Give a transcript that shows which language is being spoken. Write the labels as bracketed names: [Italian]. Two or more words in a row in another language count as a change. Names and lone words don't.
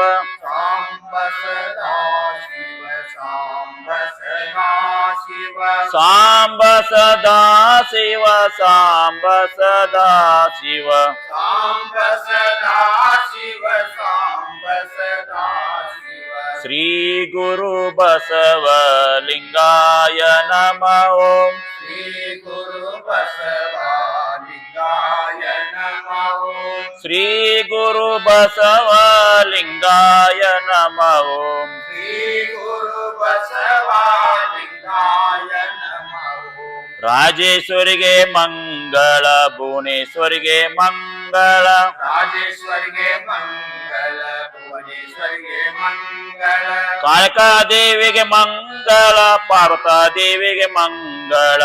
[Sanskrit] ಸಾಂಬ ಸದಾ ಶಿವ ಸಾಂಬ ಸದಾ ಶಿವ ಸಾಂಬ ಸದಾ ಶಿವ ಸಾಂಬ ಸದಾ ಶಿವ ಸಾಂಬ ಸದಾ ಶಿವ ಸಾಂಬ ಸದಾ ಶಿವ ಶ್ರೀ ಗುರು ಬಸವಲಿಂಗಾಯ ನಮಃ ಓಂ. ಶ್ರೀ ಗುರು ಬಸವಲಿಂಗಾಯ ನಮಃ ಶ್ರೀ ಗುರು ಬಸವಲಿಂಗಾಯ ನಮಃ ಓಂ. ಶ್ರೀ ಗುರು ಬಸವಲಿಂಗಾಯ ನಮಃ [Kannada] ರಾಜೇಶ್ವರಿಗೆ ಮಂಗಳ ಭುವನೇಶ್ವರಿಗೆ ಮಂಗಳ ರಾಜೇಶ್ವರಿಗೆ ಮಂಗಳ ಭುವನೇಶ್ವರಿಗೆ ಮಂಗಳ ಕಾಳಿಕಾದೇವಿಗೆ ಮಂಗಳ ಪಾರ್ವತಾದೇವಿಗೆ ಮಂಗಳ